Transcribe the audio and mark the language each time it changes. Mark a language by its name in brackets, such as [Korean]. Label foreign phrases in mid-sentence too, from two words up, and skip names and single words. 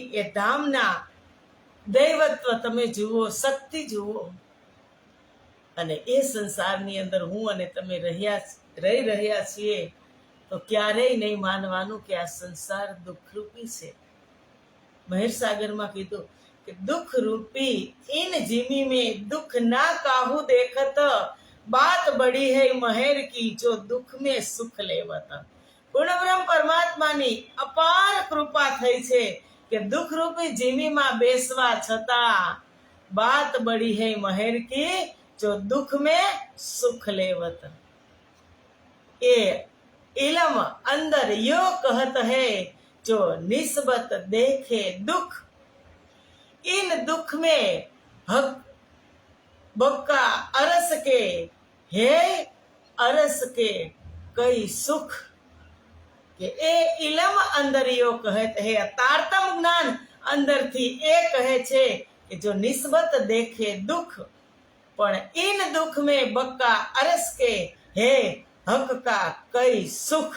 [Gujarati] એ ધામના દૈવત્વ તમે જુઓ, શક્તિ જુઓ. અને એ સંસારની અંદર હું અને તમે રહી રહ્યા છીએ, તો ક્યારેય નહીં માનવાનું કે આ સંસાર દુઃખરૂપી છે. મહેરસાગરમાં કીધું કે દુઃખ રૂપી [Hindi] इन जिमी में दुख ना काहू देखत, बात बड़ी है महेर की जो दुख में सुख लेवत. [Gujarati] પૂર્ણબ્રહ્મ પરમાત્માની અપાર કૃપા થઈ છે કે દુઃખ રૂપી જીમીમાં બેસવા છતાં [Hindi] बात बड़ी है महेर की जो दुःख में सुख लेवत. એ इलम अंदर यो कहत है जो निस्बत देखे दुख, इन दुख में हक बक्का अरस के है अरस के कई सुख. [Gujarati] કે એ [Hindi] इलम अंदरियो कहत है, [Gujarati] તારતમ જ્ઞાન અંદરથી એ કહે છે કે [Hindi] जो निस्बत देखे दुख, पण इन दुख में बक्का अरस के है हक का कई सुख.